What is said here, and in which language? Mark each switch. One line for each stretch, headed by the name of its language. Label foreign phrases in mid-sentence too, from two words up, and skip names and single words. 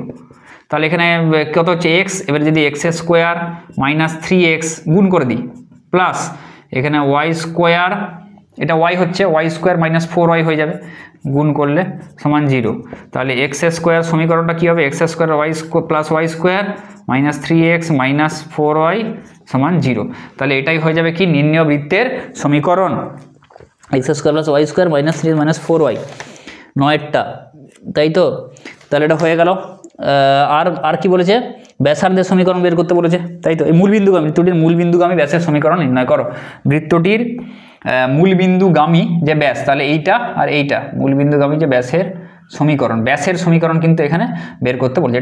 Bangla: তাহলে এখানে কত হচ্ছে x, এবার যদি x² - 3x গুণ করে দিই, প্লাস এখানে y², এটা y হচ্ছে, y² - 4y হয়ে যাবে, গুণ করলে সমান 0। তাহলে x² সমীকরণটা কী হবে, x² প্লাস y² - 3x - 4y সমান 0। তাহলে এটাই হয়ে যাবে কি নির্ণেয় বৃত্তের সমীকরণ, x² প্লাস y² - 3x - 4y, 9টা, তাই তো। তাহলে এটা হয়ে গেল। আর কি বলেছে, ব্যাসার্ধের সমীকরণ বের করতে বলেছে, তাই তো। এই মূলবিন্দুগামী বৃত্তটির মূলবিন্দুগামী ব্যাসের সমীকরণ নির্ণয় করো। বৃত্তটির মূলবিন্দুগামী যে ব্যাস, তাহলে এইটা আর এইটা মূলবিন্দুগামী যে ব্যাসের সমীকরণ, ব্যাসের সমীকরণ কিন্তু এখানে বের করতে বলছে।